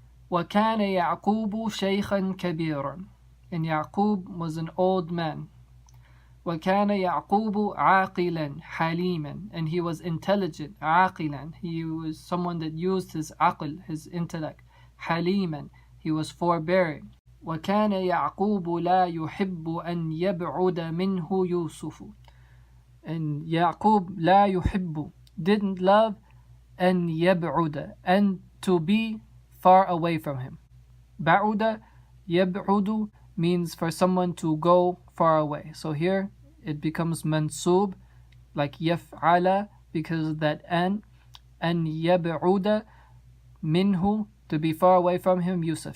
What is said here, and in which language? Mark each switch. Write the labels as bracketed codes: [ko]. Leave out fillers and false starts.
[ar] وَكَانَ يَعْقُوبُ شَيْخًا كَبِيرًا, [en] and Yaqub was an old man. [ar] وَكَانَ يَعْقُوبُ عَاقِلًا حَلِيمًا, [en] and he was intelligent, عَاقِلًا, he was someone that used his aql, his intellect. حَلِيمًا, he was forbearing. [ar] وَكَانَ يَعْقُوبُ لَا يُحِبُّ أَنْ يَبْعُدَ مِنْهُ يُوسُفُ, [en] and Yaqub [ar] لَا يُحِبُّ, [en] didn't love, [ar] أَنْ يَبْعُدَ, [en] and to be far away from him. بَعُدَ, يَبْعُدُ, means for someone to go far away. So here it becomes mansub, like يَفْعَلَ, because of that [ar] أَنْ يَبْعُدَ مِنْهُ, [en] to be far away from him, Yusuf.